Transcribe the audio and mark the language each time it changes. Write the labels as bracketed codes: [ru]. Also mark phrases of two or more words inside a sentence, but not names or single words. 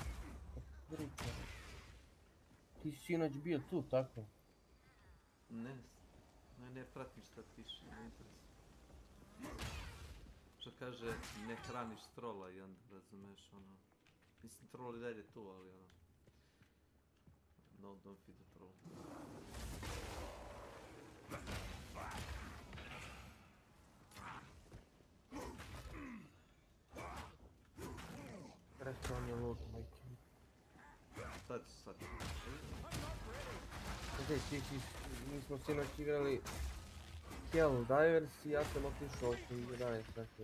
[sr] Priča. Ti si sinoć bio tu, tako? Ne pratim šta piše, ne interesuje. Što kaže, ne hraniš trola i onda razumeš, ono... Mislim, troll i dalje tu, ali ono... [en] No, don't feed the troll. [sr] Rekao on je lud, majke. Sad. Mi smo sinoć igrali Hell Divers i ja sam otišao oko 11 sati.